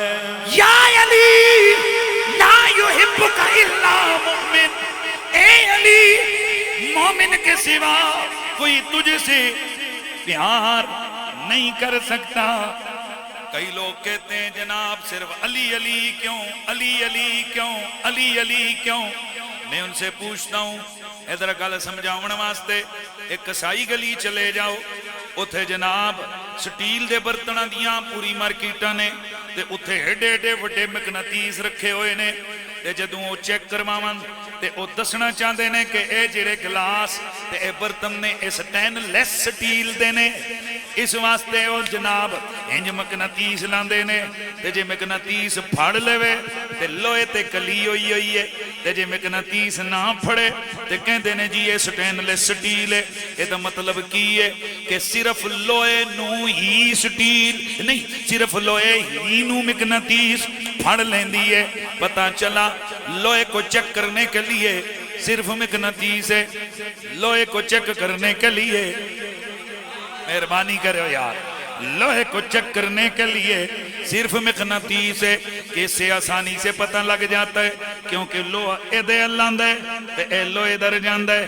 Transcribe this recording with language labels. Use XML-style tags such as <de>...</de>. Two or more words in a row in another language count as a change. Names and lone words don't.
<ar>یا علی لا یحبک الا مومن،</ar> <ur>اے علی مومن کے سوا کوئی تجھ سے پیار نہیں کر سکتا۔ کئی لوگ کہتے ہیں جناب صرف علی علی کیوں، علی علی کیوں، علی علی کیوں؟ میں ان سے پوچھتا ہوں</ur> <pa>ادھر گل سمجھاؤن واسطے،</pa> <ur>ایک کسائی گلی چلے جاؤ،</ur> <pa>اتھے جناب سٹیل دے برتناں دیاں پوری مارکیٹاں نے، تے اتھے ایڈے ایڈے وڈے مقناطیس رکھے ہوئے نے، تے جدوں وہ چیک کرواون تے او دسنا چاہتے ہیں کہ اے جڑے گلاس تے اے برتن نے اے سٹین لیس سٹیل دے نے، اس واسطے او جناب انج مقناطیس لاندے نے، تے جے مقناطیس پھڑ لے تے لوہے تے کلی ہوئی ہوئی ہے، تے جے مقناطیس نہ پھڑے تے کہندے نے جی اے سٹین لیس سٹیل ہے۔ اے دا مطلب کی ہے کہ صرف لوہے نو ہی سٹیل نہیں، صرف لوہے ہی نو مقناطیس پھڑ لیندی ہے۔</pa> <ur>پتہ چلا لوہے کو چیک کرنے کے لیے صرف مقناطیس ہے، لوہے کو چیک کرنے کے لیے مہربانی کرو یار، لوہے کو چیک کرنے کے لیے صرف مقناطیس ہے کہ اس سے آسانی سے پتہ لگ جاتا ہے، کیونکہ</ur> <pa>لوہا ادھر لاندہ ہے تے اے لوہے در جاندہ ہے۔</pa>